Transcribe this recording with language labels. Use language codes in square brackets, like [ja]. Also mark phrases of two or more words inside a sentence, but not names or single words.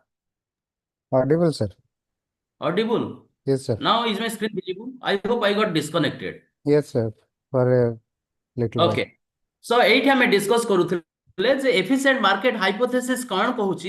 [en] Audible, sir. Audible. Yes, sir. Now is my screen visible? I hope I got disconnected. Yes, sir. For a little while. Okay. So [or] ଏଇଠି ଆମେ discuss କରୁଥିଲେ ଯେ [en] efficient market hypothesis [or] କଣ କହୁଛି?